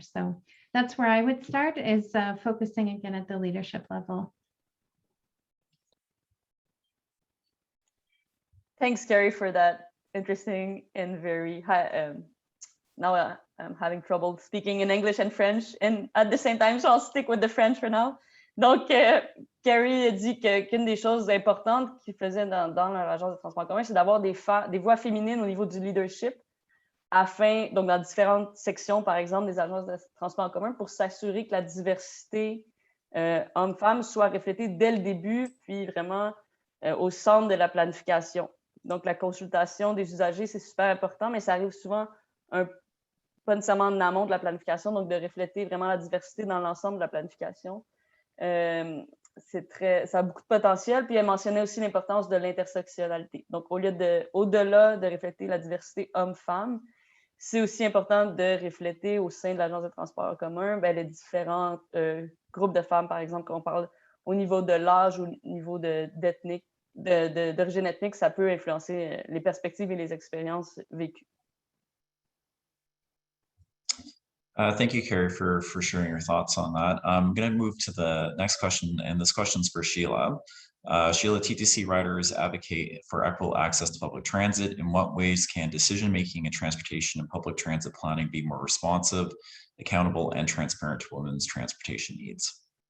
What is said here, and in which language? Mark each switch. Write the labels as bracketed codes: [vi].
[en] So that's where I would start, is focusing again at the leadership level. Thanks, Carrie, for that interesting and very high. Now I'm having trouble speaking in English and French and at the same time, so I'll stick with the French for now. [fr] Donc, Carrie a dit qu'une des choses importantes qu'ils faisaient dans leur agence de transport en commun, c'est d'avoir des voix féminines au niveau du leadership donc dans différentes sections, par exemple, des agences de transport en commun, pour s'assurer que la diversité hommes-femmes soit reflétée dès le début, puis vraiment au centre de la planification. Donc, la consultation des usagers, c'est super important, mais ça arrive souvent pas nécessairement en amont de la planification, donc de refléter vraiment la diversité dans l'ensemble de la planification. Ça a beaucoup de potentiel. Puis elle mentionnait aussi l'importance de l'intersectionnalité. Donc, au-delà de refléter la diversité homme-femme, c'est aussi important de refléter au sein de l'Agence de transport en commun les différents groupes de femmes, par exemple, quand on parle au niveau de l'âge, au niveau d'origine ethnique, ça peut influencer les perspectives et les expériences vécues. [en] Thank you, Carrie, for sharing your thoughts on that. I'm going to move to the next question, and this question's for Sheila. Sheila, TTC riders advocate for equitable access to public transit. In what ways can decision-making in transportation and public transit planning be more responsive, accountable, and transparent to women's transportation needs?